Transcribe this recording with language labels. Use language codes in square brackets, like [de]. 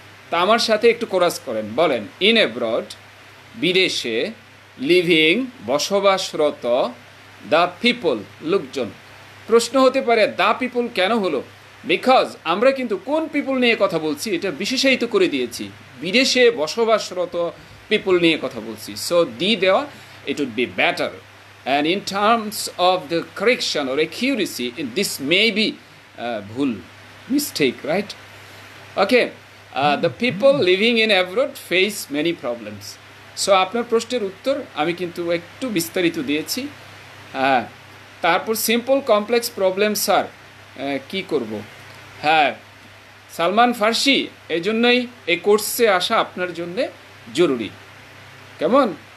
[bn] তা আমার সাথে একটু কোরাস করেন, বলেন ইন অ্যাব্রড বিদেশে, লিভিং বসবাসরত, দ্য পিপল লোকজন। প্রশ্ন হতে পারে দ্য পিপল কেন হলো? বিকজ আমরা কিন্তু কোন পিপল নিয়ে কথা বলছি এটা বিশেষায়িত করে দিয়েছি, বিদেশে বসবাসরত পিপল নিয়ে কথা বলছি। সো দি দেওয়া, [en] It would be better. and in terms of the correction or accuracy, this may be bhul, mistake, right? Okay, the people living in abroad face many problems. [bn] So আপনার প্রশ্নের উত্তর আমি কিন্তু একটু বিস্তারিত দিয়েছি। হ্যাঁ, তারপর সিম্পল কমপ্লেক্স প্রবলেম স্যার কী করব? হ্যাঁ, সালমান ফার্সি, এই জন্যই এই কোর্সে আসা আপনার জন্যে জরুরি। কেমন?